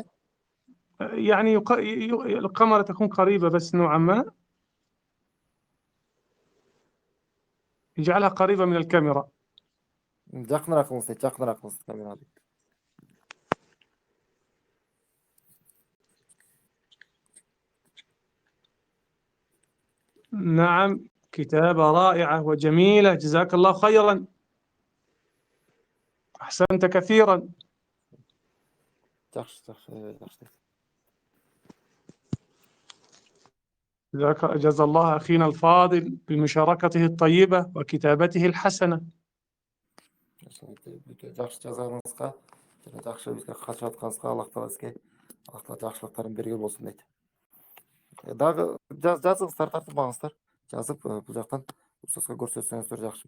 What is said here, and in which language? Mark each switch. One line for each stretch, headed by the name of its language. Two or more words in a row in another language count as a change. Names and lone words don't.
Arabic: يعني الكاميرا تكون قريبة بس نوعا ما، اجعلها قريبة من الكاميرا.
Kazakh: Жақынырақ қылыңыз камераға.
Arabic: نعم، كتابة رائعة وجميلة، جزاك الله خيرا، أحسنت كثيرا.
Kazakh: Жақсы.
Arabic: جزا الله أخينا الفاضل بمشاركته الطيبة وكتابته الحسنة.
Kazakh: Жақсы жазғаныңызға, және жақсы бізге қатысып жатқаныңызға Аллах Тағала сізге жақсылықтарын берген болсын дейді. Дағы жазыңыздар, тартынбаңыздар. Жазып, бұл жақтан ұстазға көрсетсеңіздер жақсы.